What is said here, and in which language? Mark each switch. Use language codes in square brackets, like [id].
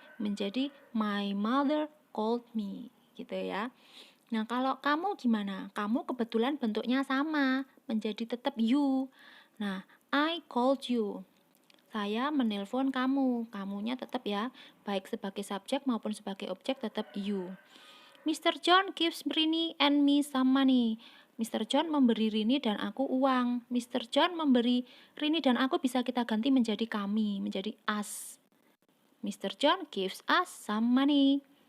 [en] Menjadi my mother called me, [id] gitu ya. Nah, kalau kamu gimana? Kamu kebetulan bentuknya sama, menjadi tetap you. Nah, [en] I called you. [id] Saya menelpon kamu. Kamunya tetap ya, baik sebagai subjek maupun sebagai objek tetap you. [en] Mr. John gives Rini and me some money. Mr. [id] John memberi Rini dan aku uang. Mr. John memberi Rini dan aku bisa kita ganti menjadi kami, menjadi us. [en] Mr. John gives us some money.